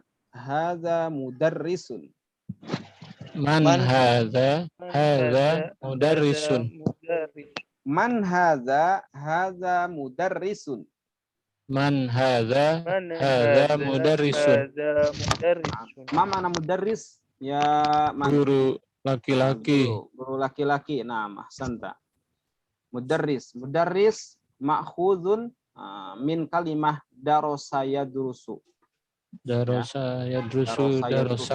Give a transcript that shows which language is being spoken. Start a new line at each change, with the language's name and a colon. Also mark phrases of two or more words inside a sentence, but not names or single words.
Arabic: هذا مدرس. من هذا؟ هذا مدرس. من هذا؟ هذا مدرس. من هذا؟ هذا مدرس. ما معنى مدرس? Ya,
Indonesian: guru laki-laki. Guru laki-laki. Nah, ahsanta.
Arabic: مدرس مأخوذ من كلمة درس يدرس. درس يدرس درسا.